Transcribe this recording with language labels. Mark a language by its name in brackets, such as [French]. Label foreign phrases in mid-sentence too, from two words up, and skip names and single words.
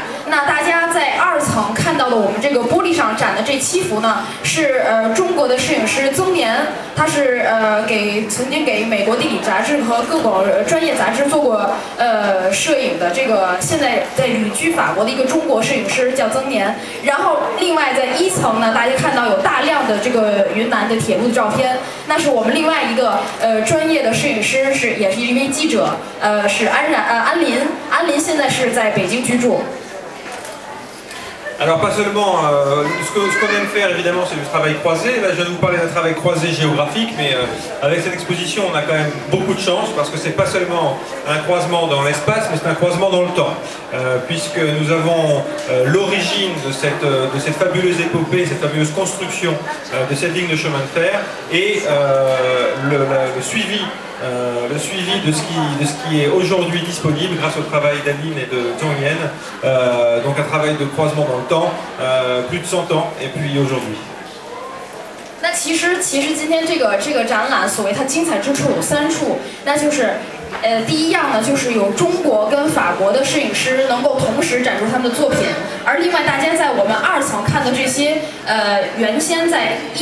[Chinese] 那大家在2层看到的我们这个玻璃上展的这7幅呢，是中国的摄影师曾年，他是曾经给美国地理杂志和各种专业杂志做过摄影的，这个现在在旅居法国的一个中国摄影师叫曾年。然后另外在1层呢，大家看到有大量的这个云南的铁路的照片，那是我们另外一个专业的摄影师，也是一位记者，是安林现在是在北京居住。 [French] Alors pas seulement, ce qu'on aime faire évidemment c'est du travail croisé. Là je viens de vous parler d'un travail croisé géographique, mais avec cette exposition on a quand même beaucoup de chance parce que c'est pas seulement un croisement dans l'espace, mais c'est un croisement dans le temps. Puisque nous avons l'origine de cette fabuleuse épopée, cette fabuleuse construction de cette ligne de chemin de fer et le suivi de ce qui est aujourd'hui disponible grâce au travail d'Adeline et de Zhang Yan. Donc un travail de croisement dans le temps, plus de 100 ans et puis aujourd'hui. [Chinese] 那其实今天这个展览，所谓它精彩之处有3处，那就是第一样呢，就是有中国跟法国的摄影师能够同时展出他们的作品，而另外大家在我们2层看的这些原先在